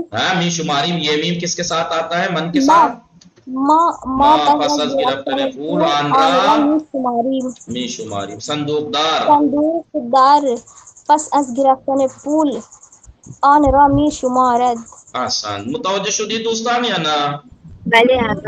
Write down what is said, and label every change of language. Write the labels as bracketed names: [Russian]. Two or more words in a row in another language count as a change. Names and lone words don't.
[Urdu] ہاں [Persian] می شماری [Urdu] یہ میم کس کے ساتھ آتا ہے؟ من کے [Persian] ما [Urdu] ساتھ. [Persian] ما ما پس پس از از گرفتن گرفتن پول پول آن آن را را می شماریم. می شماری. صندوق دار صندوق دار پس از گرفتن پول آن را می شمارد. آسان. متوجہ شدید دوستان یا نا؟ بله آقا.